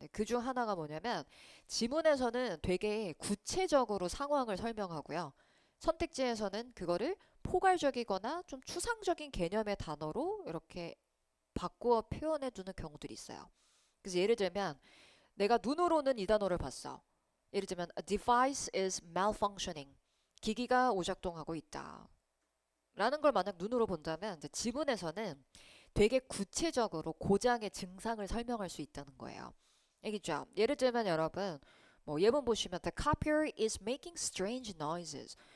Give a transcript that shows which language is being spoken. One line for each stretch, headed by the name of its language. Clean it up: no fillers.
Korean: 그 중 하나가 뭐냐면 지문에서는 되게 구체적으로 상황을 설명하고요. 선택지에서는 그거를 포괄적이거나 좀 추상적인 개념의 단어로 이렇게 바꾸어 표현해 두는 경우들이 있어요. 그래서 예를 들면 내가 눈으로는 이 단어를 봤어. 예를 들면
English: a device is malfunctioning.
Korean: 기기가 오작동하고 있다. 라는 걸 만약 눈으로 본다면 이제 지문에서는 되게 구체적으로 고장의 증상을 설명할 수 있다는 거예요. 알겠죠? 예를 들면 여러분 뭐 예문 보시면
English: the copier is making strange noises.